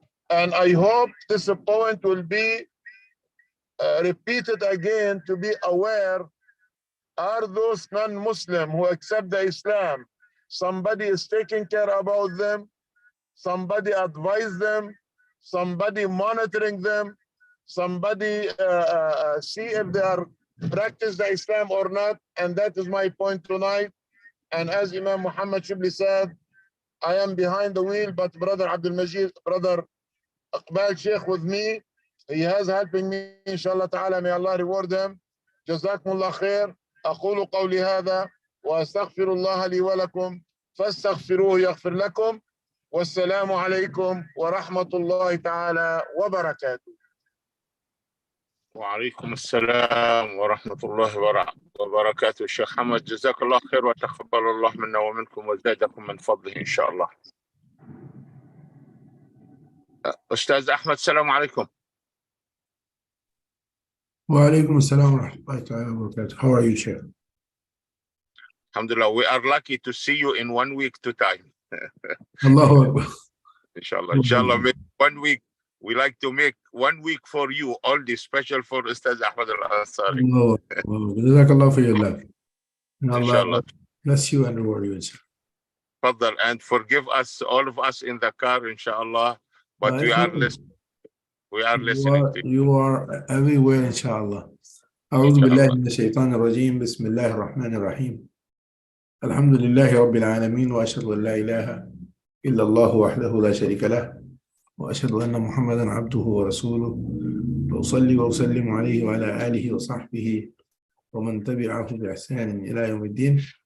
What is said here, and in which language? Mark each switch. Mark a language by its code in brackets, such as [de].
[en] And I hope this point will be repeated again to be aware, are those non-Muslim who accept the Islam, somebody is taking care about them, somebody advise them, somebody monitoring them, somebody see if they are practice the Islam or not. And that is my point tonight. And as Imam Muhammad Chebli said, I am behind the wheel, but brother Abdul Majid, brother Iqbal Sheikh with me, he has helping me, inshallah ta'ala, may Allah reward him. [ar] Jazakumullah khair. أقول قولي هذا وأستغفر الله لي ولكم فاستغفروه يغفر لكم والسلام عليكم ورحمة الله تعالى وبركاته. وعليكم السلام ورحمة الله وبركاته. الشيخ حمد جزاك الله خير وتقبل الله منا ومنكم وزادكم من فضله إن شاء الله. أستاذ أحمد السلام عليكم. وعليكم السلام ورحمة الله تعالى وبركاته. [en] How are you, Sheikh? Alhamdulillah, we are lucky to see you in 1 week to time. [ar] Allahu Akbar. [en] Inshallah, inshallah, 1 week. We like to make 1 week for you, only special for Ustaz Ahmad al-Ansary. Allahu Akbar. Jazakallah for your love. [ar] Inshallah. [en] Bless you and reward you, inshallah. Fadal, and forgive us, all of us in the car, inshallah. But we are listening. We are listening to you. You are everywhere, inshallah. [ar] أعوذ بالله من الشيطان الرجيم. بسم الله الرحمن الرحيم. الحمد لله رب العالمين وأشهد أن لا إله إلا الله وحده لا شريك له وأشهد أن محمدا عبده ورسوله وأصلي وأسلم عليه وعلى آله وصحبه ومن تبعه بإحسان إلى يوم الدين.